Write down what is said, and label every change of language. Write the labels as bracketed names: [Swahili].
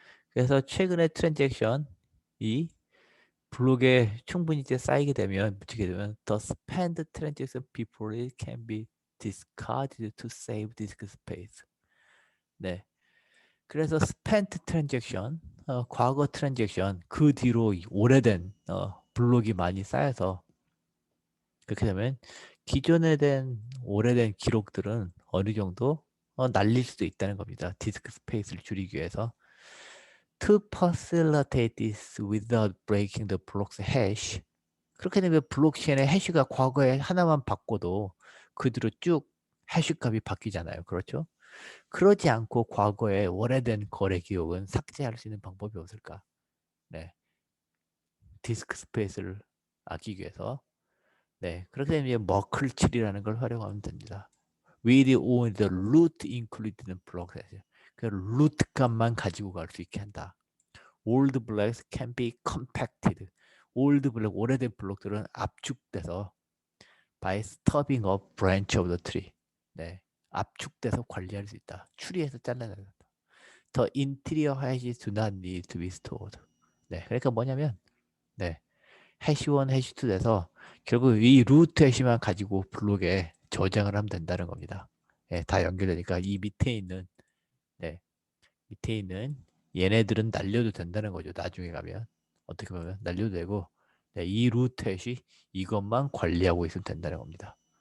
[Korean] 그래서 최근의 트랜잭션이 블록에 충분히 이제 쌓이게 되면 붙이게 되면 [English] the spend transaction before it can be discarded to save disk space. [Korean] 네. 그래서 [English] spent transaction, [Korean] 과거 트랜잭션 그 뒤로 오래된 블록이 많이 쌓여서 그렇게 되면 기존에 된 오래된 기록들은 어느 정도 날릴 수도 있다는 겁니다. 디스크 스페이스를 줄이기 위해서. [English] To facilitate this without breaking the block's hash. [Korean] 그렇게 되면 블록체인의 해시가 과거에 하나만 바꿔도 그 뒤로 쭉 해시 값이 바뀌잖아요. 그렇죠? 그러지 않고 과거에 오래된 거래 기록은 삭제할 수 있는 방법이 없을까? 네. 디스크 스페이스를 아끼기 위해서. 네. 그렇게 되면 머클7이라는 걸 활용하면 됩니다. [English] with only the root included in block size. [Korean] 그 루트 값만 가지고 갈 수 있게 한다. [English] old blocks can be compacted. old block, [Korean] 오래된 블록들은 압축돼서 [English] by stubbing a branch of the tree. [Korean] 네. 압축돼서 관리할 수 있다. 추리해서 잘라낸다. [English] The interior hashes do not need to be stored. [Korean] 네. 그러니까 뭐냐면 네. 해시 1, 해시 2 돼서 결국 이 루트 해시만 가지고 블록에 저장을 하면 된다는 겁니다. 예, 다 연결되니까 이 밑에 있는 네, 밑에 있는 얘네들은 날려도 된다는 거죠. 나중에 가면 어떻게 보면 날려도 되고 네, 이 루트 해시 이것만 관리하고 있으면 된다는 겁니다.